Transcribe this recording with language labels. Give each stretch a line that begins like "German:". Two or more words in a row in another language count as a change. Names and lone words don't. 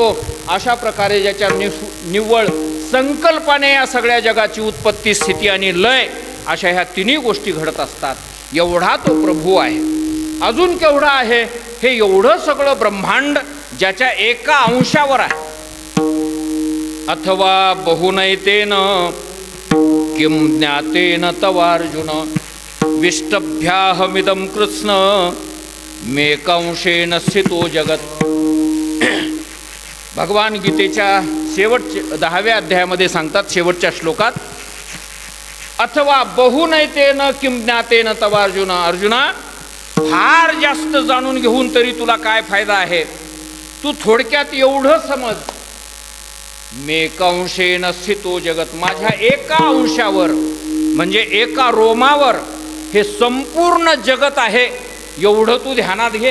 Marathi: अशा प्रकारे ज्याच्या निव्वळ संकल्पाने या सगळ्या जगाची उत्पत्ती, स्थिती आणि लय अशा ह्या तिन्ही गोष्टी घडत असतात. एवढा तो प्रभू आहे. अजून केवढा आहे? हे एवढं सगळं ब्रह्मांड ज्याच्या एका अंशावर आहे.
Sanskrit: अथवा बहुनैतेन किं ज्ञातेन तवार्जुन विष्टभ्याहमिदं कृत्स्न मेकांशेन स्थितो जगत.
Marathi: भगवान गीतेच्या शेवटच्या 10व्या अध्यायामध्ये सांगतात, शेवटच्या श्लोकात,
Sanskrit: अथवा बहुनैतेन किं ज्ञातेन तवार्जुन.
Marathi: अर्जुना, फार जास्त जाणून घेऊन तरी तुला काय फायदा आहे? तू थोडक्यात एवढं समज,
Sanskrit: मेकांशेन स्थितो जगत.
Marathi: माझ्या एका अंशावर म्हणजे एका रोमावर हे संपूर्ण जगत आहे एवढं तू ध्यानात घे.